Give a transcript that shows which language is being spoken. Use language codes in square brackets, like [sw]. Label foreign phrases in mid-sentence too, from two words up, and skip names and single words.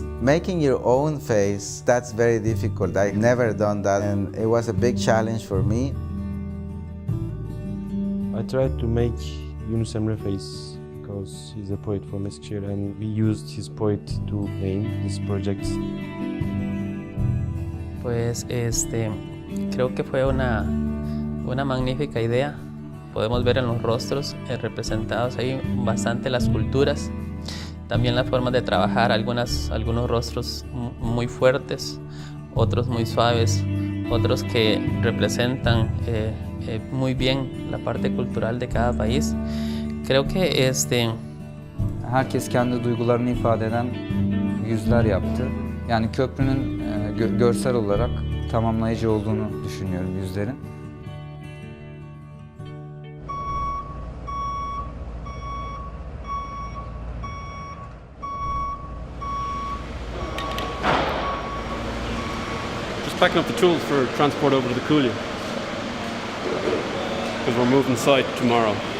[en] Making your own face, that's very difficult. I've never done that, and it was a big challenge for me. I tried to make Yunus Emre face because he's a poet from Eskişehir, and we used his poet to name this project. [es] Pues creo que fue una magnífica idea. Podemos ver en los rostros representados ahí bastante las culturas. También las formas de trabajar, algunos rostros muy fuertes, otros muy suaves, otros que representan muy bien la parte cultural de cada país. Creo que [tr] Herkes kendi duygularını ifade eden yüzler yaptı. Yani köprünün görsel olarak tamamlayıcı olduğunu düşünüyorum yüzlerin. [en] Packing up the tools for transport over to the coulee because we're moving site tomorrow.